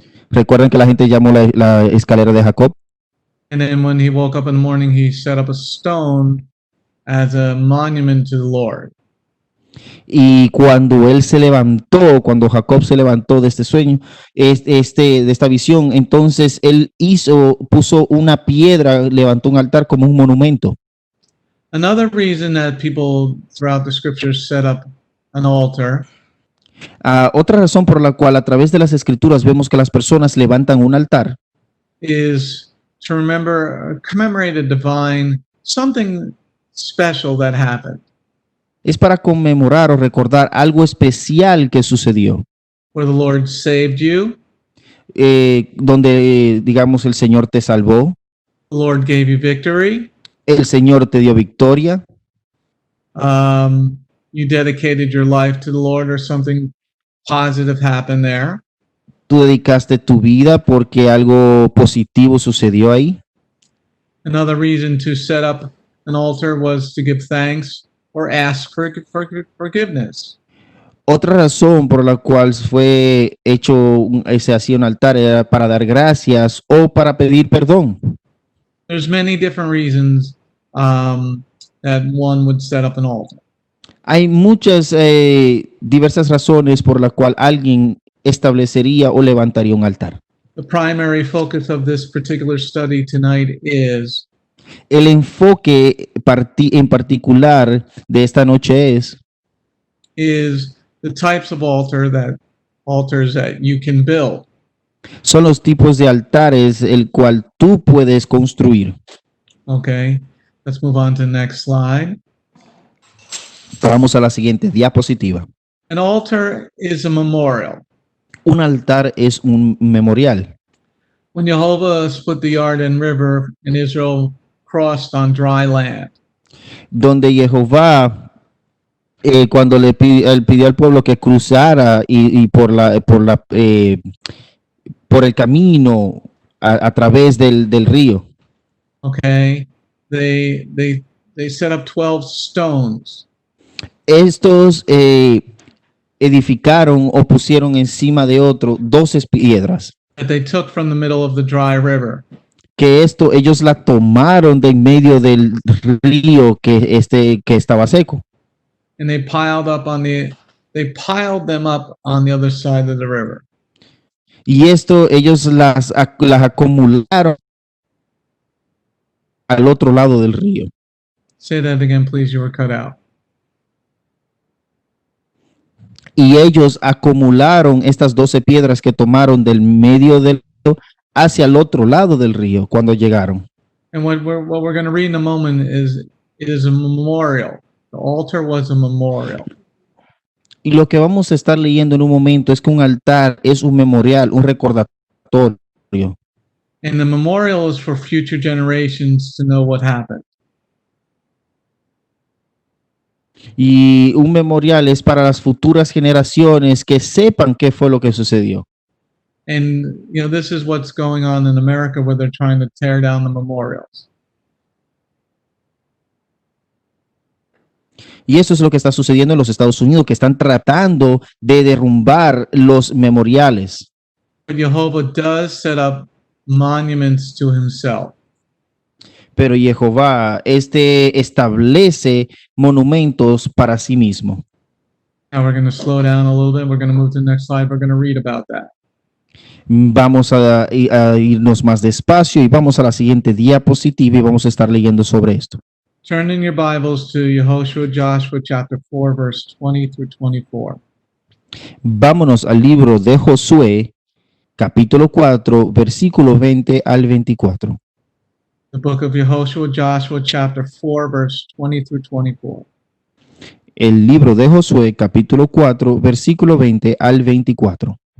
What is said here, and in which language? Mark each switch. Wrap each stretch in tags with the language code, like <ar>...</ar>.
<es>Recuerden que la gente llamó la escalera de Jacob.</es> <en>And then when he woke up in the morning, he set up a stone as a monument to the Lord.</en> <es>Y cuando él se levantó, cuando Jacob se levantó de este sueño, de esta visión, entonces él puso una piedra, levantó un altar como un monumento.</es> <en>Another reason that people throughout the scriptures set up an altar</en> <es>Otra razón por la cual a través de las escrituras vemos que las personas levantan un altar</es> <en>is to remember, commemorate a divine, something special that happened,</en> <es>es para conmemorar o recordar algo especial que sucedió,</es> <en>where the Lord saved you,</en> <es>donde digamos el Señor te salvó,</es> <en>the Lord gave you victory,</en> <es>el Señor te dio victoria,</es> <en>you dedicated your life to the Lord, or something positive happened there.</en> <es>tú dedicaste tu vida porque algo positivo sucedió ahí.</es> <en>Another reason to set up an altar was to give thanks or ask for forgiveness.</en> <es>Otra razón por la cual se hacía un altar era para dar gracias o para pedir perdón.</es> <en>There's many different reasons that one would set up an altar.</en> <es>Hay muchas diversas razones por la cual alguien establecería o levantaría un altar.</es> <en>The primary focus of this particular study tonight is</en> <es>El enfoque en particular de esta noche es</es> <en>the types of altars that you can build.</en> <es>son los tipos de altares el cual tú puedes construir.</es> <en>Okay, let's move on to the next slide.</en> <es>Vamos a la siguiente diapositiva.</es> <en>An altar is a memorial.</en> <es>Un altar es un memorial.</es> <en>When Jehovah split the Jordan River and Israel crossed on dry land,</en> <es>Donde Jehová, cuando él pidió al pueblo que cruzara y por el camino a través del río,</es> <en>okay, they set up 12 stones.</en> <es>estos edificaron o pusieron encima de otro 12 piedras,</es> <en>That they took from the middle of the dry river.</en> <es>que ellos la tomaron de en medio del río que estaba seco,</es> <en>And they piled them up on the other side of the river.</en> <es>y ellos las acumularon al otro lado del río.</es> <en>Say that again, please. You were cut out.</en> <es>Y ellos acumularon estas 12 piedras que tomaron del medio del río hacia el otro lado del río cuando llegaron.</es> <en>And what we're going to read in a moment is it is a memorial. The altar was a memorial.</en> <es>Y lo que vamos a estar leyendo en un momento es que un altar es un memorial, un recordatorio.</es> <en>And the memorial is for future generations to know what happened.</en> <es>Y un memorial es para las futuras generaciones que sepan qué fue lo que sucedió.</es> <en>And you know, this is what's going on in America where they're trying to tear down the memorials.</en> <es>Y eso es lo que está sucediendo en los Estados Unidos, que están tratando de derrumbar los memoriales.</es> <en>But Jehovah does set up monuments to himself.</en> <es>Pero Jehová establece monumentos para sí mismo.</es> <en>Now we're going to slow down a little bit. We're going to move to the next slide. We're going to read about that.</en> <es>Vamos a irnos más despacio y vamos a la siguiente diapositiva y vamos a estar leyendo sobre esto.</es> <en>Turn in your Bibles to Joshua chapter 4, verse 20 through 24.</en> <es>Vámonos al libro de Josué, capítulo 4, versículo 20 al 24.</es> <en>The book of Joshua chapter 4, verse 20 through 24.</en> <es>El libro de Josué, capítulo 4, versículo 20 al 24.</es>